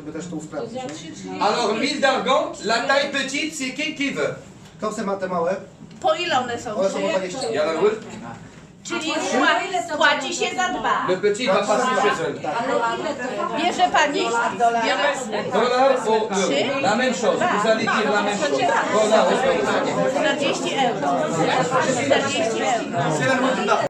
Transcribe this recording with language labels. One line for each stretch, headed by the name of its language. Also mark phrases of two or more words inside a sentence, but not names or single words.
Polish: Żeby też to usprawnić, nie?
French: alors l'huile d'argan, la taille petite, c'est qui veut?
Polish: Kto chce ma te małe? Po ile one są? One są po 20.
French: Il y en a où?
Polish: Czyli płaci się za dwa.
French: Le petit va passer chez eux.
Polish: Bierze pani?
French: Voilà, pour la même chose, vous allez dire la même chose. Voilà, 40 euro. 40 euro.